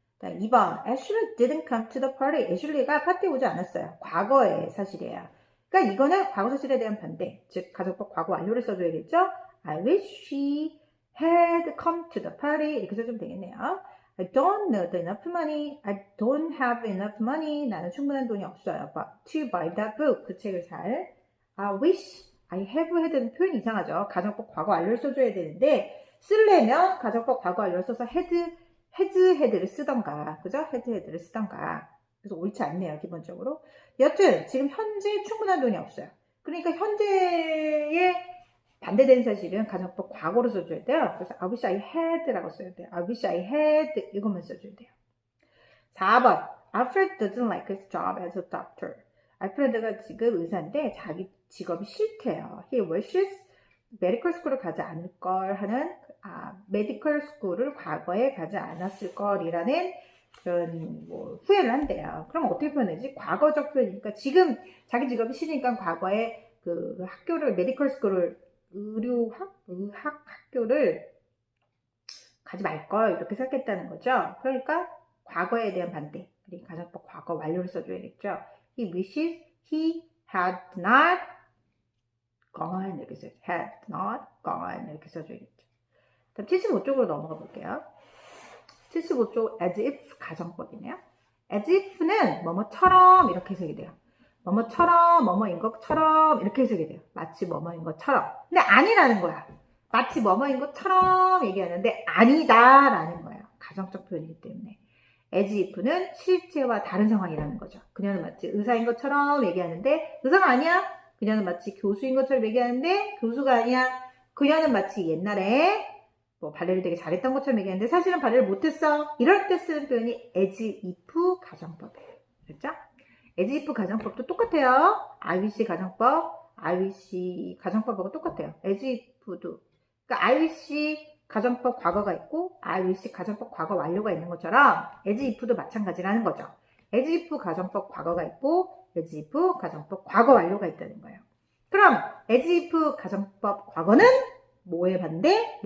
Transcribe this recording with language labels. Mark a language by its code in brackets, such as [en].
[en] 2번 Ashley didn't come to the party. [ko] 애슐리가 파티에 오지 않았어요. 과거의 사실이에요. 그러니까 이거는 과거 사실에 대한 반대. 즉 가정법 과거 완료를 써줘야겠죠. [en] I wish she had come to the party [ko] 이렇게 써주면 되겠네요. [en] I don't know enough money. I don't have enough money. [ko] 나는 충분한 돈이 없어요. [en] But to buy that book. [ko] 그 책을 살. [en] I wish I have had는 [ko] 표현이 이상하죠. 가정법 과거 완료를 써줘야 되는데 쓰려면 가정법 과거 완료를 써서 had를 쓰던가 그죠? had를 쓰던가 그래서 옳지 않네요. 기본적으로. 여튼 지금 현재 충분한 돈이 없어요. 그러니까 현재의 반대되는 사실은 가정법 과거로 써줘야 돼요. 그래서 [en] I wish I had [ko] 라고 써야 돼요. [en] I wish I had [ko] 이것만 써줘야 돼요. 4번 [en] Alfred doesn't like his job as a doctor. [ko] 알프레드가 지금 의사인데 자기 직업이 싫대요. [en] He wishes [ko] medical school을 가지 않을 걸 하는 메디컬 스쿨을 과거에 가지 않았을 걸이라는 그런 후회를 한대요. 그럼 어떻게 표현하지? 과거적 표현이니까 지금 자기 직업이 싫으니까 과거에 그 학교를 메디컬 스쿨을 의학 학교를 가지 말 걸 이렇게 생각했다는 거죠. 그러니까 과거에 대한 반대. 그리고 가정법 과거 완료를 써줘야겠죠. [en] He wishes he had not gone [ko] 이렇게 써야죠. [en] had not gone [ko] 이렇게 써줘야겠죠. 그럼 75쪽으로 넘어가 볼게요. 75쪽 as if 가정법이네요. as if는 뭐뭐처럼 이렇게 해석이 돼요. 뭐뭐처럼 뭐뭐인 것처럼 이렇게 해석이 돼요. 마치 뭐뭐인 것처럼. 근데 아니라는 거야. 마치 뭐뭐인 것처럼 얘기하는데 아니다라는 거예요. 가정적 표현이기 때문에. as if는 실제와 다른 상황이라는 거죠. 그녀는 마치 의사인 것처럼 얘기하는데 의사가 아니야. 그녀는 마치 교수인 것처럼 얘기하는데 교수가 아니야. 그녀는 마치 옛날에 발레를 되게 잘했던 것처럼 얘기하는데 사실은 발레를 못했어. 이럴 때 쓰는 표현이 as if 가정법이에요. 그렇죠? as if 가정법도 똑같아요. I wish 가정법, I wish 가정법하고 똑같아요. as if도. 그러니까 I wish 가정법 과거가 있고 I wish 가정법 과거 완료가 있는 것처럼 as if도 마찬가지라는 거죠. as if 가정법 과거가 있고 as if 가정법 과거 완료가 있다는 거예요. 그럼 as if 가정법 과거는 뭐의 반대?